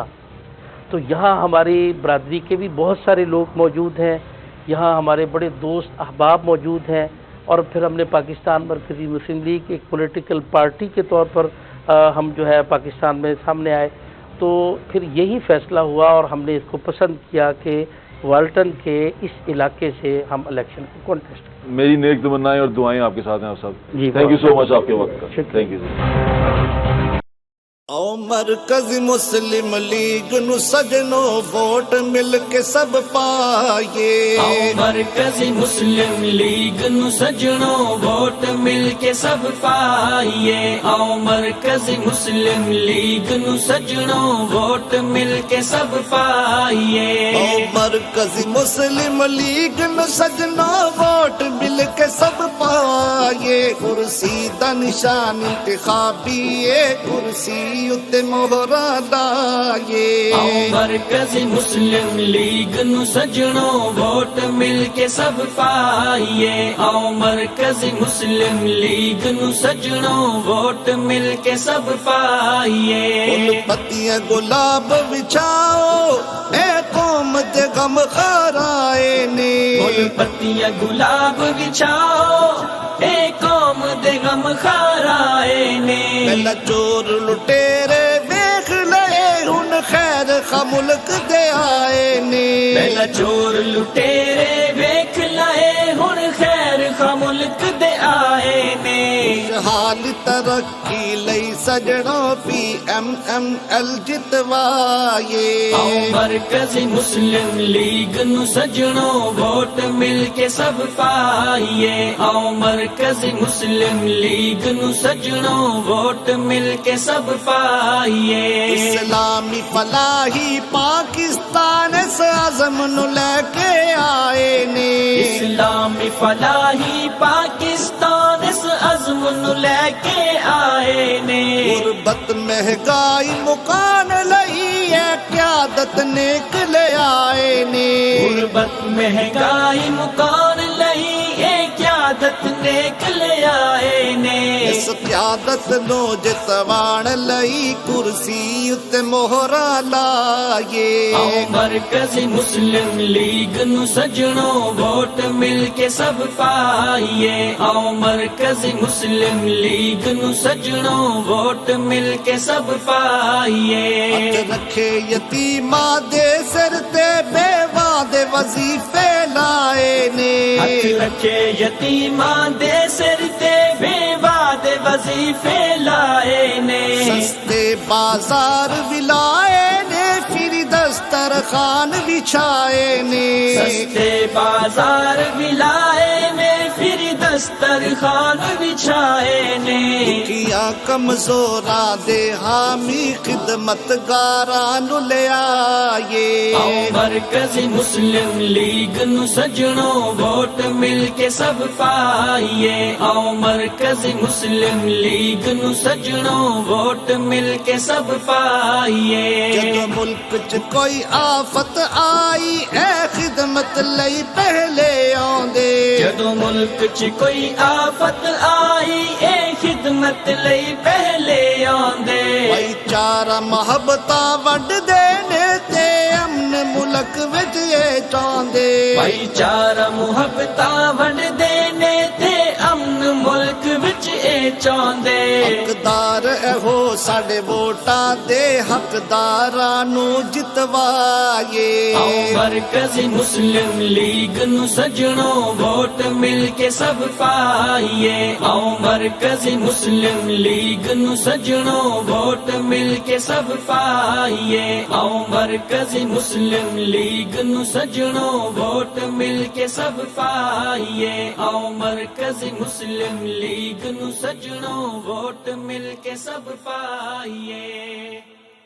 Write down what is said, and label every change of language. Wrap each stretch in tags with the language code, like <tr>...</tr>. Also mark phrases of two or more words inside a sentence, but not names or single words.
<ur>تو یہاں ہماری برادری کے بھی بہت سارے لوگ موجود ہیں, یہاں ہمارے بڑے دوست احباب موجود ہیں, اور پھر ہم نے پاکستان مرکزی مسلم لیگ ایک</ur> <en>political party</en> <ur>کے طور پر ہم جو ہے پاکستان میں سامنے آئے. تو پھر یہی فیصلہ ہوا اور ہم نے اس کو پسند کیا کہ والٹن کے اس علاقے سے ہم الیکشن کو کانٹیسٹ کریں. میری نیک تمنائیں اور دعائیں آپ کے ساتھ ہیں صاحب. جی</ur> <en>thank you so much</en> <ur>آپ کے وقت کا.</ur> <en>thank you.</en> <pa>او مرکز مسلم لیگ نو سجنو ووٹ مل کے سب پائے. او مرکز مسلم لیگ نو سجنو ووٹ مل کے سب پائیے. او مرکز مسلم لیگ نو سجنو ووٹ مل کے سب پائیے. او مرکز مسلم لیگ نو سجنو ووٹ مل کے سب پائے. کرسی دا نشان انتخابی ہے, کرسی اتے مہرا لائے. او مرکز مسلم لیگ نو سجنو ووٹ مل کے سب پائیے. او مرکز مسلم لیگ نو سجنو ووٹ مل کے سب پائیے. پھول پتیاں گلاب بچھاؤ اے قوم دے غم خارائے نے. پھول پتیاں گلاب بچھاؤ اے قوم دے غم خارائے نے. پہلا چور لٹیرے ویکھ لئے ہن خیر خا ملک دے آئے نے. پہلا چور لٹیرے ویکھ لائے ہن خیر خا ملک دے آئے نے. حال ترقی لئی سجنوں پی ایم ایل جتوائے. او مرکز مسلم لیگ نو سجنو ووٹ مل کے سب پائیے. او مرکز مسلم لیگ نو سجنو ووٹ مل کے سب پائیے. اسلامی فلاحی پاکستان اس عزم نو لے کے آئے نے. اسلامی فلاحی پاکستان اس عزم نو لے کے آئے نے. غربت مہنگائی مکان لئی ہے قیادت نیک لے آئے نے. غربت مہنگائی مکان لئی اے قیادت نیک لے آئے نے. اس قیادت نو جتوان لئی کرسی اتے مہرا لائے. او مرکز مسلم لیگ نو سجنو ووٹ مل کے سب پائیے. او مرکز مسلم لیگ نو سجنو ووٹ مل کے سب پائیے. ہاتھ رکھے یتیماں دے سر تے بیواں دے وظیفے لائے نے. ہاتھ رکھے یتیماں دے سر تے بیواں دے وظیفے لائے نے. سستے بازار بھی لائے نے, پھر دسترخوان بچھائے نے. سستے بازار بھی لائے نے, پھر دسترخوان بچھائے نے. کیا کمزوراں دے حامی خدمت گاراں نو لے آئے. او مرکز مسلم لیگ نو سجنو ووٹ مل کے سب پائیے. او مرکز مسلم لیگ نو سجنو ووٹ مل کے سب پائیے. جدو ملک چ کوئی آفت آئی اے خدمت لئی پہلے آندے. جدو ملک چ کوئی آفت آئی اے خدمت لئی پہلے آندے. بھائی چارہ محبتاں ونڈ دینے تے امن ملک وچ اے چاندے. بھائی چارہ محبتاں ونڈ دینے تے امن ملک وچ اے چاندے. حقدار اے ہو ساڈے ووٹاں دے حقداراں نو جتوائے. او مرکز مسلم لیگ نو سجنو ووٹ مل کے سب پائیے. او مرکز مسلم لیگ نو سجنو ووٹ مل کے سب پائیے. او مرکز مسلم لیگ نو سجنو ووٹ مل کے سب پائیے. او مرکز مسلم لیگ نو سجنو ووٹ مل کے سب پائیے.</pa>